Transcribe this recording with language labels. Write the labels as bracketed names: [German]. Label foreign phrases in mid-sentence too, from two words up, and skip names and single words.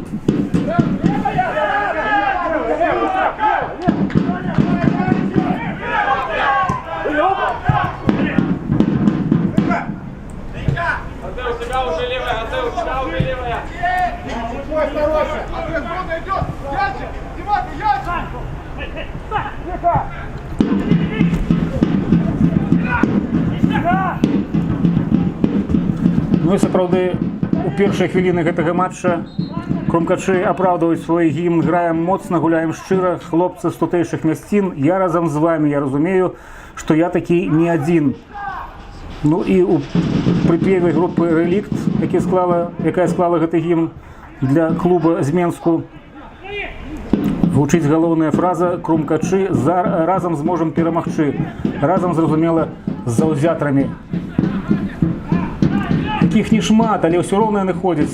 [Belarusian] Ну і сапраўды, у першыя хвіліны гэтага матча крумкачы апраўдваюць свой гімн. Граем моцна, гуляем шчыра, хлопцы з тутэйшых мясцін. Я разам з вами, я разумею, што я такі не адзін. Ну і у припеве групи «Релікт», яка склала гэты гімн для клуба з Менску, гучыць галоўная фраза «Крумкачы разам зможам перамагчы». Разам, зразумела, з заўзятарамі. Таких не шмат, але ўсё роўна яны ходзяць.